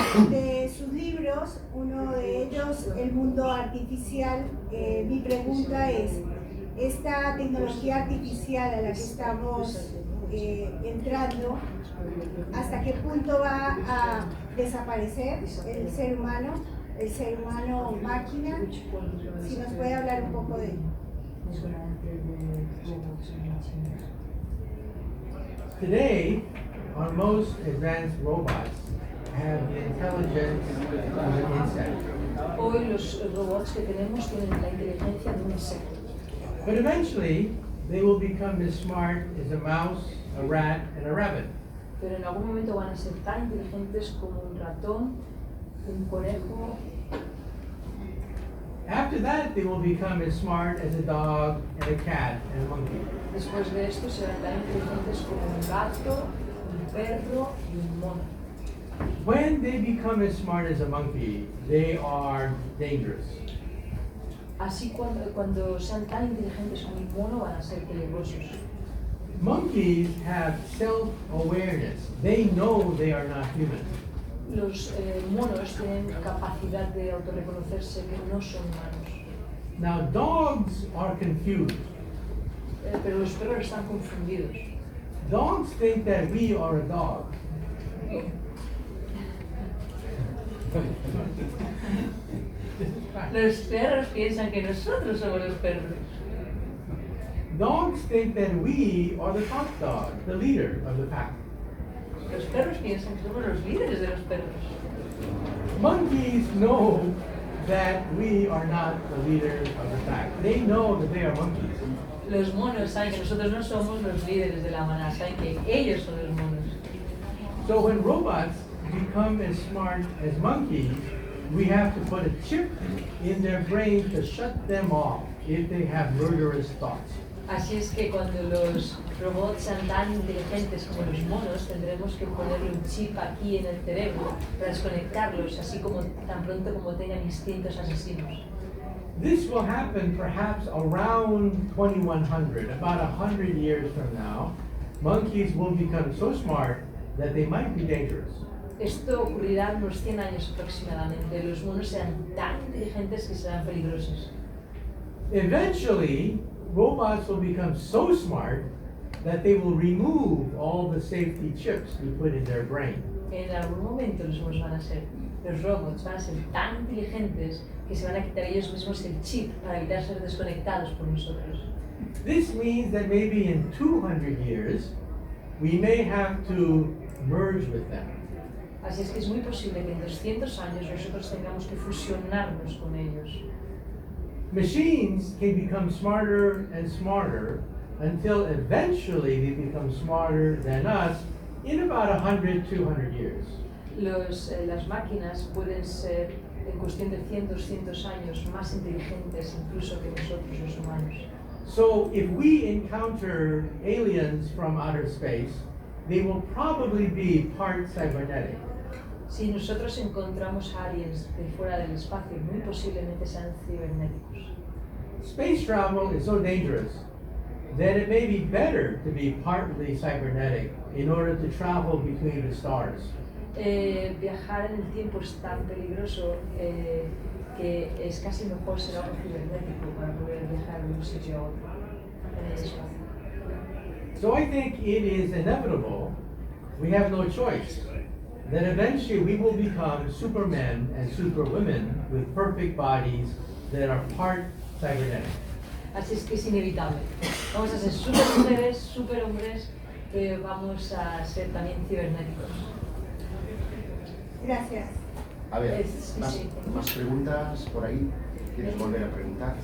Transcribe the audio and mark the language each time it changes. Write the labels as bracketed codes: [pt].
[es] De sus libros, uno de ellos, El mundo artificial, mi pregunta es, esta tecnología artificial a la que estamos entrando, ¿hasta qué punto va a desaparecer el ser humano máquina? Si nos puede hablar un poco de ello. [en] Today, our most advanced robots have the intelligence of an insect. [es] Hoy los robots que tenemos tienen la inteligencia de un insecto. [en] But eventually, they will become as smart as a mouse, a rat, and a rabbit. [es] Pero en algún momento van a ser tan inteligentes como un ratón, un conejo. [en] After that, they will become as smart as a dog, and a cat, and a monkey. [es] Después de esto serán tan inteligentes como un gato, un perro y un mono. [en] When they become as smart as a monkey, they are dangerous. [es] Así cuando sean tan inteligentes como un mono van a ser peligrosos. [en] Monkeys have self-awareness. They know they are not human. [es] Los monos tienen capacidad de autorreconocerse que no son humanos. [en] Now, dogs are confused. [es] Pero los perros están confundidos. [en] Dogs think that we are a dog. [es] Los perros piensan que nosotros somos los perros. [en] Dogs think that we are the top dog, the leader of the pack. [es] Los perros piensan que somos los líderes de los perros. [en] Monkeys know that we are not the leader of the pack. They know that they are monkeys. [es] Los monos saben que nosotros no somos los líderes de la manada, saben que ellos son los monos. [en] So when robots become as smart as monkeys, we have to put a chip in their brain to shut them off if they have murderous thoughts. [es] Así es que cuando los robots sean tan inteligentes como los monos, tendremos que ponerle un chip aquí en el cerebro para desconectarlos, así como tan pronto como tengan instintos asesinos. [en] This will happen perhaps around 2100, about 100 years from now. Monkeys will become so smart that they might be dangerous. [es] Esto ocurrirá en unos 100 años aproximadamente. Los monos serán tan inteligentes que serán peligrosos. [en] Eventually, robots will become so smart that they will remove all the safety chips we put in their brain. [es] En algún momento los robots van a ser tan inteligentes que se van a quitar ellos mismos el chip para evitar ser desconectados por nosotros. [en] This means that maybe in 200 years, we may have to merge with them. [es] Así es que es muy posible que en 200 años nosotros tengamos que fusionarnos con ellos. [en] Machines can become smarter and smarter until eventually they become smarter than us in about 100, 200 years. [es] Las máquinas pueden ser, en cuestión de 100, 200 años, más inteligentes incluso que nosotros los humanos. [en] So if we encounter aliens from outer space, they will probably be part cybernetic. [es] Si nosotros encontramos aliens de fuera del espacio, muy posiblemente sean cibernéticos. [en] Space travel is so dangerous that it may be better to be partly cybernetic in order to travel between the stars. [es] Viajar en el tiempo es tan peligroso que es casi mejor ser algo cibernético para poder viajar de un sitio a otro en el espacio. [en] So I think it is inevitable, we have no choice, that eventually we will become supermen and superwomen with perfect bodies that are part cybernetic. [es] Así es que es inevitable. Vamos a ser super mujeres, super hombres, que vamos a ser también cibernéticos. Gracias. A ver, Sí, sí. más preguntas por ahí. ¿Quieres volver a preguntar?